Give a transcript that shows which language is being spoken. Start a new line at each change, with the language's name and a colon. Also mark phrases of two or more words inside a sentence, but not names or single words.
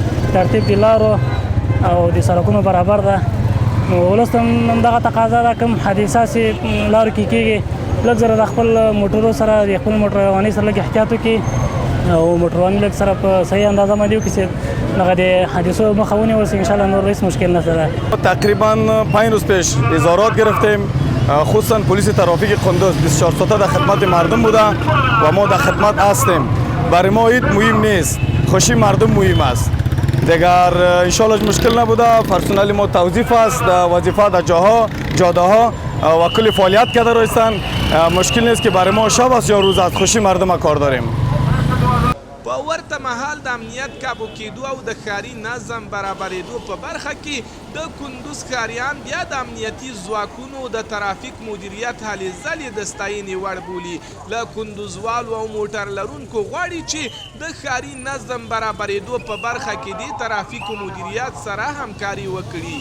Pashto: ترتیب د لارو او د سړکونو برابر ده. نو ولس ته هم دغه تقاضا ده کوم حادثه چې لارو کې کېږي لږ زره د خپل موټرو سره د خپل موټر روانۍ سره لږ احتیاط وکړي او موټرواني لږ سره په صحیح اندازه باندې وکړي چې دغه د حادثو مخه ونیول شي. انشاءالله نور هیچ مشکل نشته.
Persian: تقریبا 5 روز پیش اظهارات گرفتیم، خصوصا پلیس ترافیک قندوز 24 ساعته در خدمت مردم بوده و ما در خدمت هستیم. برای ما هیچ مهم نیست، خوشی مردم مهم است. دیگر انشالله مشکل نبوده. پرسنل ما توظیف است، وظیفه در جاده ها و کلی فعالیت کرده رایستن. مشکل نیست که برای ما شب است یا روز است، خوشی مردم کار داریم.
Pashto: په ورته مهال د امنیت کابو کېدو او د ښاري نظم برابرېدو په برخه کې د کندوز ښاریان بیا د امنیتي ځواکونو د ترافیک مدیریت هلې ځلې د ستاینې وړ بولي. له کندوزوالو او موټر لرونکو غواړي چې د ښاري نظم برابرېدو په برخه کې د ترافیکو مدیریت سره همکاري وکړي.